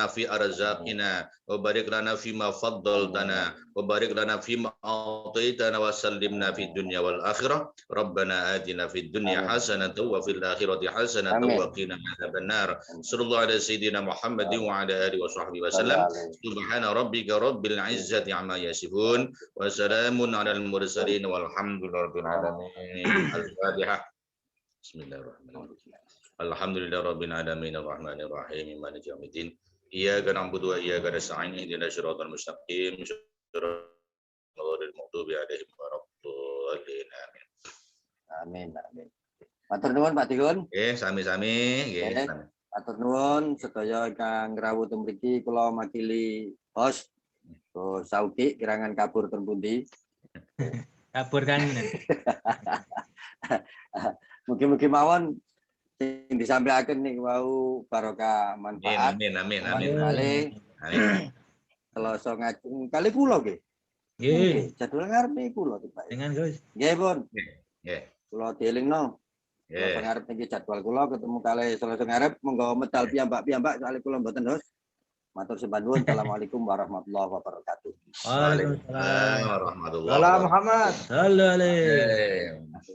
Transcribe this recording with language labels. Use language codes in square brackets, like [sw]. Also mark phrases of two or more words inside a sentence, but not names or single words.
[ar] في أرزاقنا وبارك لنا فيما فضلتنا وبارك لنا فيما أعطيتنا وسلمنا في الدنيا والآخرة ربنا آتنا في الدنيا حسنة وفي الآخرة حسنة وقنا عذاب النار صلى الله على سيدنا محمد وعلى آله وصحبه وسلم سبحان ربك رب العزة عما يصفون وسلام على المرسلين والحمد لله رب العالمين الفاتحة Bismillahirrahmanirrahim. الحمد لله رب العالمين الرحمن الرحيم مالك يوم الدين. إياك نعبد وإياك نستعين اهدنا الصراط المستقيم صراط المغضوب عليهم ولا الضالين. Amin. آمين آمين. [jv] Matur nuwun Pak Dikun. Nggih, sami-sami nggih. Matur nuwun sedaya ingkang rawuh teng mriki kula makili host Saudi kirangan kabur ten pundi. Kabur kan. Mugi-mugi mawon sing disampaikan nih wau barokah manfaat. [ar] آمين آمين آمين. [jv] Amin. Selasa ngajeng kali kula nggih. Nggih. Jadwal ngarep niki kula Pak. Dengan Gus. Nggih, Pun. Nggih. Kula dielingno. Selasa ngarep niki jadwal kula ketemu kali Selasa ngarep monggo medal piyambak-piyambak soalé kula mboten host. Matur sembah nuwun. [ar] السلام عليكم ورحمة الله وبركاته. Waalaikumsalam warahmatullahi سلام محمد. صلى الله عليه.